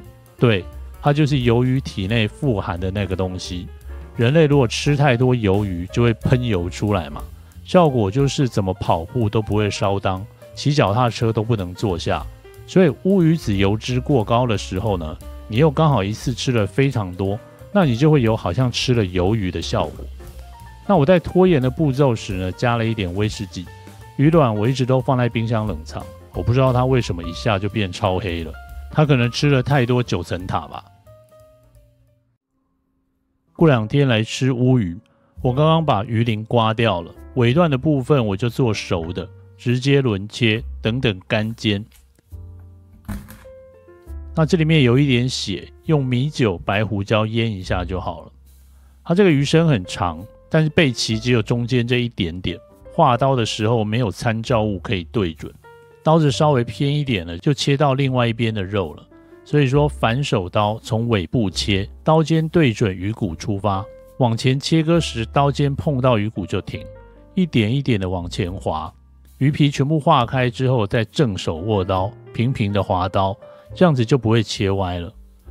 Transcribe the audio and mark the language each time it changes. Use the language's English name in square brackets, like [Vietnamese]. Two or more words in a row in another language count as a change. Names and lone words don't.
[Chinese] 對，它就是魷魚體內富含的那個東西。人類如果吃太多魷魚，就會噴油出來嘛，效果就是怎麼跑步都不會燒襠，騎腳踏車都不能坐下。所以烏魚子油脂過高的時候呢，你又剛好一次吃了非常多，那你就會有好像吃了魷魚的效果。那我在拖延的步驟時呢，加了一點威士忌。魚卵我一直都放在冰箱冷藏，我不知道它為什麼一下就變超黑了，它可能吃了太多9層塔吧。過2天來吃烏魚，我剛剛把魚鱗刮掉了，尾段的部分我就做熟的，直接輪切，等等乾煎。那這裡面有一點血，用米酒、白胡椒醃一下就好了。它這個魚身很長，但是背鰭只有中間這一點點，劃刀的時候沒有參照物可以對準，刀子稍微偏一點了，就切到另外一邊的肉了。所以說反手刀從尾部切，刀尖對準魚骨出發，往前切割時刀尖碰到魚骨就停，一點一點的往前滑，魚皮全部化開之後再正手握刀，平平的滑刀，這樣子就不會切歪了。